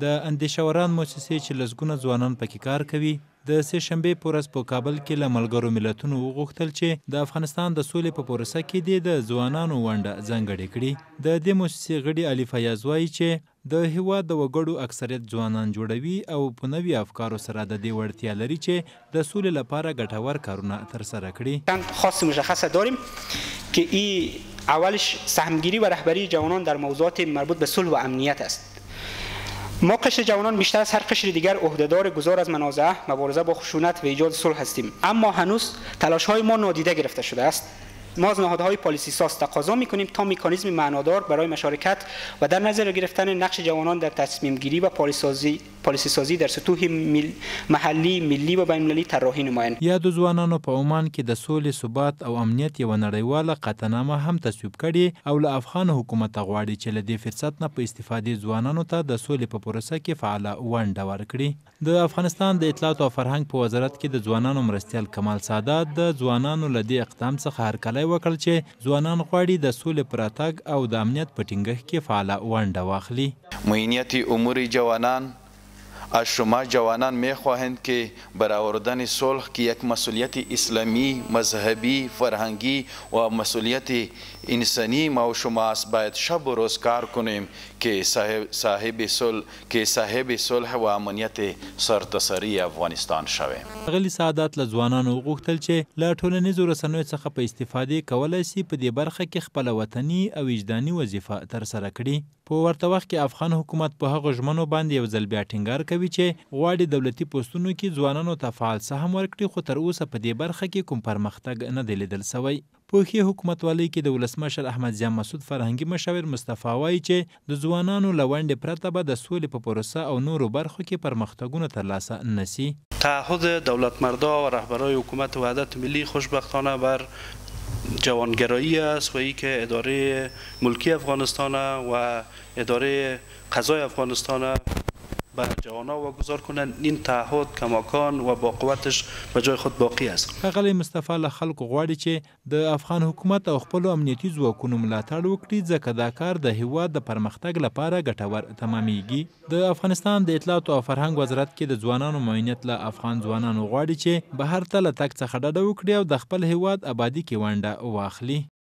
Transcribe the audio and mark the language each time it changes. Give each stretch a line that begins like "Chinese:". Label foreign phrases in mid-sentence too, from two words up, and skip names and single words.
Pashto: د اندیشوران موسسې چې لسګونه ځوانان پکې کار کوي د سه شنبې په ورځ په کابل کې له ملګرو ملتونو وغوښتل چې د افغانستان د سولې په پروسه کې د ځوانانو ونډه ځانګړې کړي. د دې موسسې غړي علي فیاض وایي چې د هیواد د وګړو اکثریت ځوانان جوړوي او په نوي افکارو سره د دې وړتیا لري چې د سولې لپاره ګټور کارونه ترسره کړي.
Persian: خاص مشخص داریم که این اولش سهمگیری و رهبری جوانان در موضوعات مربوط به صلح و امنیت است. ما قشر جوانان بیشتر از هر قشر دیگر عهدهدار گذار از منازعه، مبارزه با خشونت و ایجاد صلح هستیم، اما هنوز تلاش‌های ما نادیده گرفته شده است. ما از نهادهای پالیسی ساز تقاضا می‌کنیم تا مکانیزم معنادار برای مشارکت و در نظر گرفتن نقش جوانان در تصمیم گیری و پالیسی سازی در سطوح محلی، ملی و بین‌المللی طراحی نمایند.
Pashto: یا د ځوانانو په عمان کې د سولې، ثبات او امنیت یوه نړیواله قطعنامه هم تصویب کړې او له افغان حکومته غواړي چې له دې فرصت نه په استفادې ځوانانو ته د سولې په پروسه کې فعاله ونډه ورکړي. د افغانستان د اطلاعات او فرهنګ په وزارت کې د ځوانانو مرستیال کمال سادات د ځوانانو له دې اقدام څخه هرکلی وکړ چې ځوانان غواړي د سولې په راتګ او د امنیت په ټینګښت کې فعاله ونډه واخلي.
Persian: معینیت امور جوانان از شما جوانان می‌خواهند که برآوردن صلح که یک مسئولیت اسلامی، مذهبی، فرهنگی و مسئولیت انسانی ما و شما است. باید شب و روز کار کنیم که صاحب صلح و امنیت سرتاسري افغانستان شویم.
Pashto: غلی سعادت له ځوانانو وغوښتل چې له ټولنیزو رسنیو څخه په استفادې کولی شي په دې برخه کې خپله وطني او وجداني وظیفه ترسره کړي. په ورته وخت کې افغان حکومت په هغو ژمنو باندې یو ځل بیا ټینګار کوي چې غواړي دولتي پوستونو کې ځوانانو ته فعال سهم ورکړي، خو تر اوسه په دې برخه کې کوم پرمختګ نه دی لیدل سوی. په ښې حکومتوالۍ کې د ولسمشر احمد ضیاء مسعود فرهنګي مشاور مصطفی وایي چې د ځوانانو له ونډې پرته به د سولې په پروسه او نورو برخو کې پرمختګونه ترلاسه نشي.
Persian: تعهد دولتمردا و رهبرای حکومت وحدت ملی خوشبختانه بر جوانگرایی است و ای که اداره ملکی افغانستان و اداره قضای افغانستان بر جوانا واگذار کنند. این تعهد کماکان و با قوتش به جای خود باقی است.
Pashto: ښاغلی مصطفی له خلکو غواړي چې د افغان حکومت او خپلو امنیتي ځواکونو ملاتړ وکړي، ځکه دا کار د هیواد د پرمختګ لپاره ګټور تمامیږي. د افغانستان د اطلاعات او فرهنګ وزارت کې د ځوانانو معاونیت له افغان ځوانانو غواړي چې بهر ته له تګ څخه ډډه وکړي او د خپل هیواد ابادي کې ونډه واخلي.